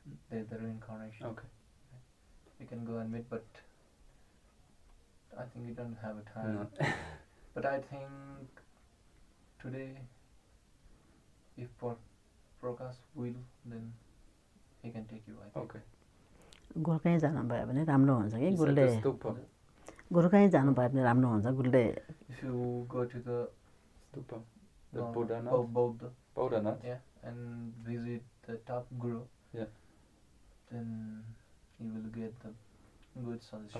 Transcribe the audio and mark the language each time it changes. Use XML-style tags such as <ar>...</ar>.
<en>The reincarnation. Okay. You can go and meet, but I think you don't have a time. No. But I think today, if Prakash will, then he can take you, I think. Okay.</en> <ne>गुरुकहीँ जानुभयो भने राम्रो हुन्छ कि गुरुकहीँ जानुभयो भने राम्रो हुन्छ गुरुले.</ne> <en>If you go to the stupa, the Buddha, yeah, and visit the top guru, then you will get the good solution.</en>